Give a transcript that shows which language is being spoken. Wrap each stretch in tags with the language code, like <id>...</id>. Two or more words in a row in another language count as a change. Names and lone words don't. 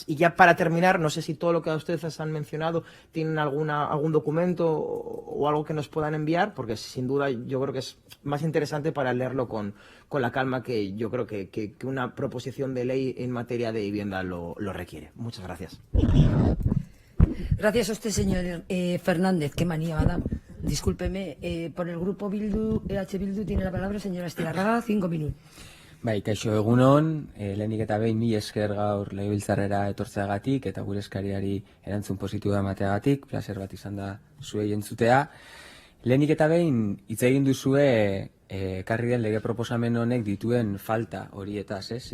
<es>Y ya para terminar, no sé si todo lo que ustedes han mencionado tienen algún documento o algo que nos puedan enviar, porque sin duda yo creo que es más interesante para leerlo con la calma que yo creo que una proposición de ley en materia de vivienda lo requiere. Muchas gracias. Gracias a usted, señor Fernández. Qué manía, madame. Discúlpeme. Por el grupo Bildu, Bildu, tiene la palabra señora Astigarraga, 5 minutos.</es> <eu>Bai, kaixo egunon, lehenik eta behin mila esker gaur legebiltzarrera etortzeagatik eta gure eskariari erantzun positiboa emateagatik, plazer bat izan da zuei entzutea. Lehenik eta behin hitz egin duzue ekarri den lege proposamen honek dituen falta horietaz, ez?</eu>